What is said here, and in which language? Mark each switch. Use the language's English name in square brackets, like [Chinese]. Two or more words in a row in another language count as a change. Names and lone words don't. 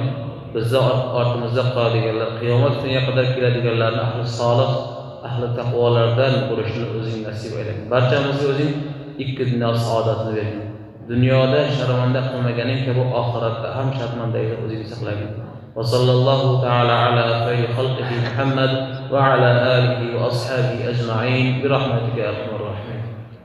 [Uzbek] Bizda ortimizda qoladiganlar, qiyomat kuniga qadar keladiganlarni ahli solih, ahli taqvolardan bo'lishini o'zing nasib aylagin. Barchamizga o'zing ikki dunyo saodatini bergin. Dunyoda sharmanda qilmaganing kabi oxiratda ham sharmandalikdan o'zing saqlagin. [Arabic] وصلى الله تعالى على خير خلقه محمد وعلى آله وأصحابه أجمعين برحمتك يا أرحم الراحمين.